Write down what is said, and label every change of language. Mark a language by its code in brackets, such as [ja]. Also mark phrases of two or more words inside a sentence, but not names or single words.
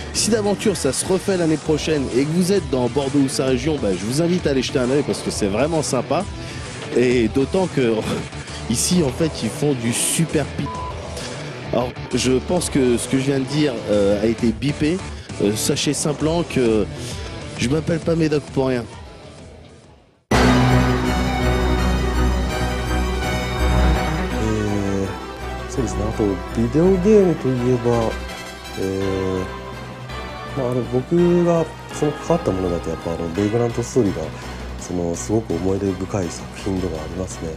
[fr] Si d'aventure ça se refait l'année prochaine et que vous êtes dans Bordeaux ou sa région, je vous invite à aller jeter un œil parce que c'est vraiment sympa. Et d'autant que ici en fait ils font du super pit. Alors je pense que ce que je viens de dire a été bipé. Sachez simplement que je m'appelle pas Médoc pour rien. [ja] そうですね、あとビデオゲームといえば、僕がその関わったものだとやっぱベイグラントストーリーがすごく思い出深い作品ではありますね。